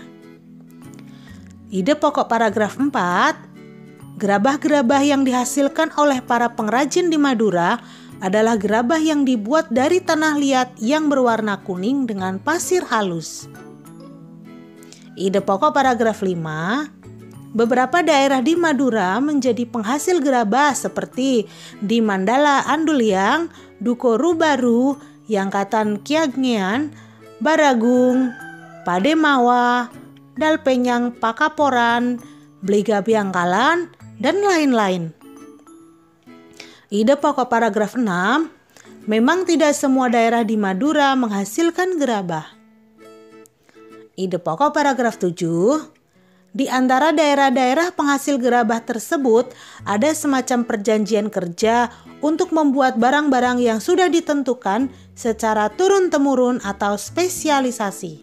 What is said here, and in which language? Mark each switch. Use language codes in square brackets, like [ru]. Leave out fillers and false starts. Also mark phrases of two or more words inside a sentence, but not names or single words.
[id] Ide pokok paragraf 4, gerabah-gerabah yang dihasilkan oleh para pengrajin di Madura adalah gerabah yang dibuat dari tanah liat yang berwarna kuning dengan pasir halus. Ide pokok paragraf 5, beberapa daerah di Madura menjadi penghasil gerabah seperti di Mandala Anduliang, Duko Rubaru, Yangkatan Kiagnian, Baragung, Pademawa, Dalpenyang Pakaporan, Bliga Biangkalan, dan lain-lain. Ide pokok paragraf 6, memang tidak semua daerah di Madura menghasilkan gerabah. Ide pokok paragraf 7, di antara daerah-daerah penghasil gerabah tersebut ada semacam perjanjian kerja untuk membuat barang-barang yang sudah ditentukan secara turun-temurun atau spesialisasi.